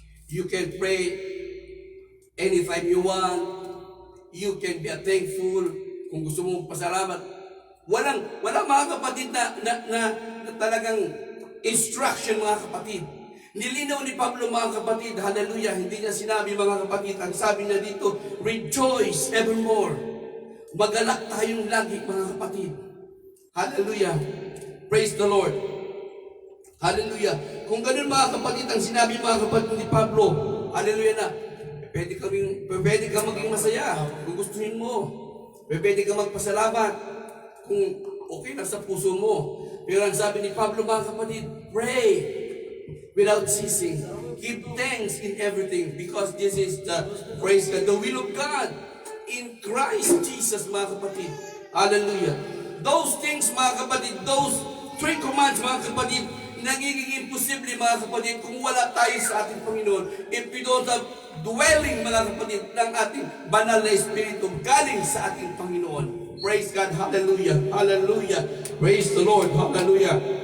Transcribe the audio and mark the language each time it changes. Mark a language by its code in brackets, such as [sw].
[en] You can pray anytime you want. You can be thankful [tl] kung gusto mong pasalamat. Walang mga kapatid na talagang instruction, mga kapatid. Nilinaw ni Pablo, mga kapatid, hallelujah, hindi niya sinabi, mga kapatid, ang sabi niya dito, [en] rejoice evermore. [tl] Magalak tayong lagi, mga kapatid. Hallelujah. Praise the Lord. Hallelujah. Kung ganun, mga kapatid, ang sinabi, mga kapatid ni Pablo, hallelujah na, pwede ka maging masaya kung gustuhin mo. Pwede ka magpasalamat kung okay na sa puso mo. Pero ang sabi ni Pablo, mga kapatid, [en] pray without ceasing. Give thanks in everything because this is the, praise God, the will of God in Christ Jesus, mga kapatid. Hallelujah. Those things, [tl] mga kapatid, [en] those 3 commands, [tl] mga kapatid, nagiging imposible, mga kapatid, kung wala tayo sa ating Panginoon. [en] If we don't have dwelling, mga kapatid, [tl] ng ating banal na Espiritu galing sa ating Panginoon. [en] Praise God. Hallelujah. Hallelujah. Praise the Lord. Hallelujah.